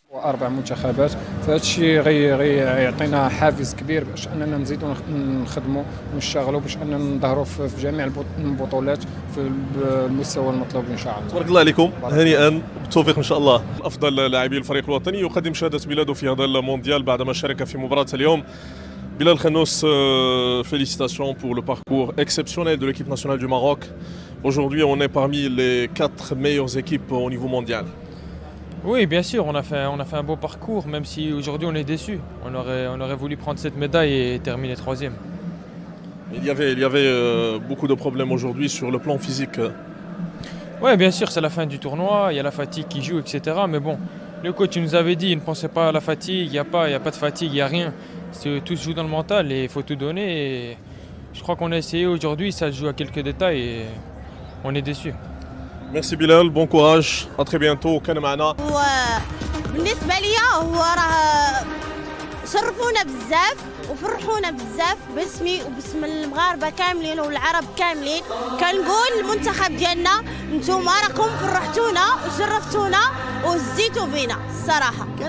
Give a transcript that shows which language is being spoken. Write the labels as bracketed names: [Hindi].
[Arabic] واربع منتخبات، فهذا الشيء غيعطينا حافز كبير باش اننا نزيدوا نخدموا ونشتغلوا باش اننا نظهروا في جميع البطولات في المستوى المطلوب ان شاء الله. تبارك الله عليكم، هنيئا بالتوفيق ان شاء الله. افضل لاعبي الفريق الوطني يقدم شهاده بلاده في هذا المونديال بعدما شارك في مباراه اليوم. [French] Bilal Khanous, félicitations pour le parcours exceptionnel de l'équipe nationale du Maroc. Aujourd'hui, on est parmi les 4 meilleures équipes au niveau mondial. Oui, bien sûr, on a fait un beau parcours, même si aujourd'hui on est déçu. On aurait voulu prendre cette médaille et terminer 3e. Il y avait beaucoup de problèmes aujourd'hui sur le plan physique. Oui, bien sûr, c'est la fin du tournoi, il y a la fatigue qui joue, etc. Mais bon, le coach nous avait dit, il ne pensait pas à la fatigue, il n'y a pas de fatigue, il n'y a rien. Tout se joue dans le mental et il faut tout donner. Et je crois qu'on a essayé aujourd'hui, ça se joue à quelques détails et on est déçus. Merci Bilal, bon courage, à très bientôt. [Arabic] كان معنا. بالنسبة لي هو راه شرفونا بزاف وفرحونا بزاف باسمي وباسم المغاربه كاملين والعرب كاملين. كنقول المنتخب ديالنا نتوما راكم فرحتونا وشرفتونا وزيتوا بينا الصراحه.